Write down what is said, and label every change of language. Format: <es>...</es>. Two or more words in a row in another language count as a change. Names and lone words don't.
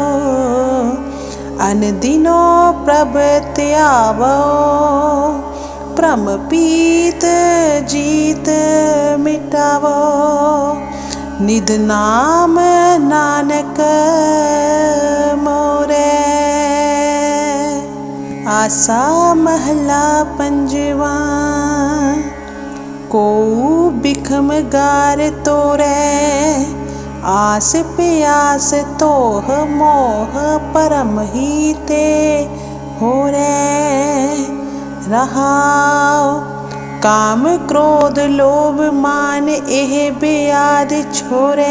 <pa>ਅਨ ਦਿਨੋ ਪ੍ਰਭ ਧਿਆਵੋ, ਭ੍ਰਮ ਪੀਤ ਜੀਤ ਮਿਟਾਵੋ। ਨਿਦ ਨਾਮ ਨਾਨਕ ਮੋਰੇ। ਆਸਾ ਮਹਲਾ ਪੰਜਵਾ। ਕੋ ਬਿਖਮ ਗਾਰ ਤੋਰੈ ਆਸ ਪਿਆਸ ਤੋਹ ਮੋਹ ਪਰਮ ਹੀ ਤੇ ਹੋਰੈ। ਰਹਾਓ ਕਾਮ ਕ੍ਰੋਧ ਲੋਭ ਮਾਨ ਏਹ ਬੇਆਦ ਛੋਰੈ।</pa>